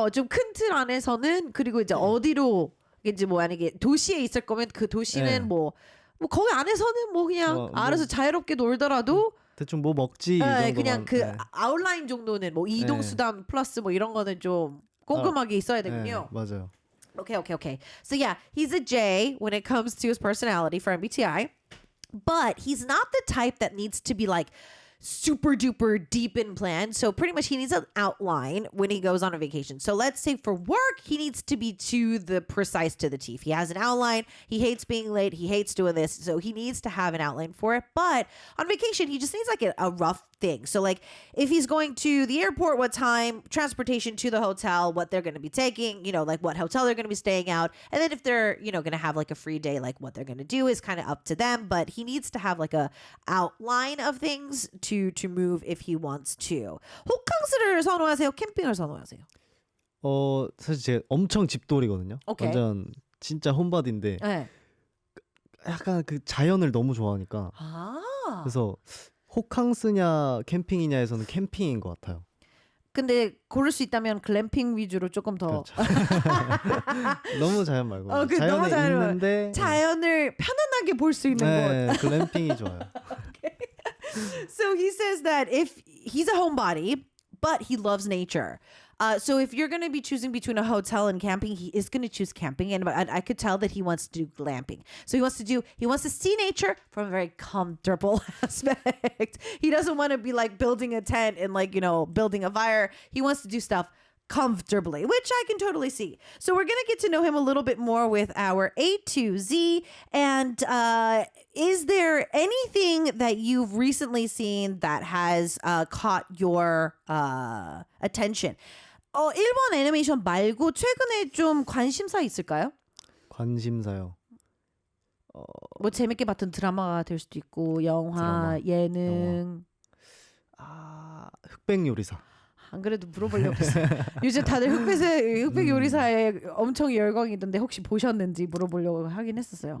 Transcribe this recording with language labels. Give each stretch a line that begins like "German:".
Korean: 좀 큰 틀 안에서는, 그리고 이제 어디로 이제 뭐 만약에 도시에 있을 거면 그 도시는 네. 뭐 거기 안에서는 뭐 그냥 뭐 알아서 자유롭게 놀더라도 대충 뭐 먹지 이 네, 정도만. 그냥 그 네. 아웃라인 정도는 뭐 이동 네. 수단 플러스 뭐 이런 거는 좀 꼼꼼하게 있어야 네, 되군요. 맞아요.
English: Okay. So yeah, he's a J when it comes to his personality for MBTI, but he's not the type that needs to be like super duper deep in plan. So pretty much he needs an outline when he goes on a vacation. So let's say for work, he needs to be to the precise to the T. If he has an outline, he hates being late, he hates doing this. So he needs to have an outline for it. But on vacation, he just needs like a rough thing. So like if he's going to the airport, what time, transportation to the hotel, what they're going to be taking, like what hotel they're going to be staying out. And then if they're, going to have like a free day, like what they're going to do is kind of up to them. But he needs to have like a outline of things to move if he wants to.
Korean: 호캉스를 선호하세요? 캠핑을 선호하세요? 사실 제가 엄청 집돌이거든요.
English: 오케이.
Korean: 완전 진짜 홈바디인데 네. 약간 그 자연을 너무 좋아하니까 아. 그래서 호캉스냐 캠핑이냐에서는 캠핑인 것 같아요. 근데 고를 수 있다면 글램핑 위주로 조금 더 그렇죠. 너무 자연 말고 너무 자연에 자연 있는데 자연을 편안하게 볼 수 있는 곳. 글램핑이 좋아요.
English: So he says that if he's a homebody, but he loves nature. So if you're going to be choosing between a hotel and camping, he is going to choose camping. And I could tell that he wants to do glamping. So he wants to see nature from a very comfortable aspect. He doesn't want to be like building a tent and like, building a fire. He wants to do stuff comfortably, which I can totally see. So we're going to get to know him a little bit more with our A to Z. And is there anything that you've recently seen that has caught your attention?
Korean: 일본 애니메이션 말고 최근에 좀 관심사 있을까요? 관심사요. 뭐 재밌게 봤던 드라마가 될 수도 있고 영화, 드라마, 예능. 흑백 요리사. 안 그래도 물어보려고 했어요. 요즘 다들 흑백 요리사에 엄청 열광이던데 혹시 보셨는지 물어보려고 하긴 했었어요.